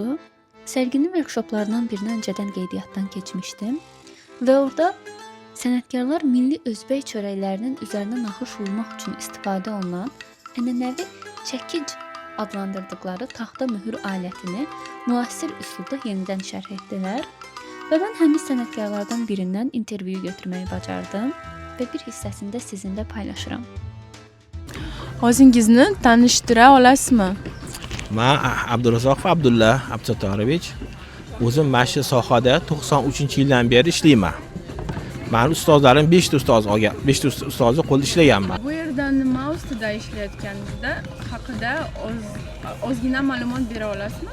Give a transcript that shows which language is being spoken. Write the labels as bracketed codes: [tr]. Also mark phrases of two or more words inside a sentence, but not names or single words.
[az] Sərginin workshoplarından birini öncədən qeydiyyatdan keçmişdim və orada sənətkarlar milli Özbək çörəklərinin üzərinə naxış vurmaq üçün istifadə olunan ənənəvi çəkic adlandırdıkları taxta mühür alətini müasir üslubda yenidən şərh etdilər və mən həmin sənətkarlardan birindən intervyu götürməyi bacardım və bir hissəsində sizinlə paylaşıram. [uz] O'zingizni tanishtira olasizmi? Men Abdurazzoqov Abdulla Abdusattorovich. O'zim mana shu sohada 93-yildan beri ishlayman. Meni ustozlarim 5 ta ustozni qo'lda ishlaganman. Bu yerda nima ustida ishlayotganingizda haqida ozgina ma'lumot bera olasizmi?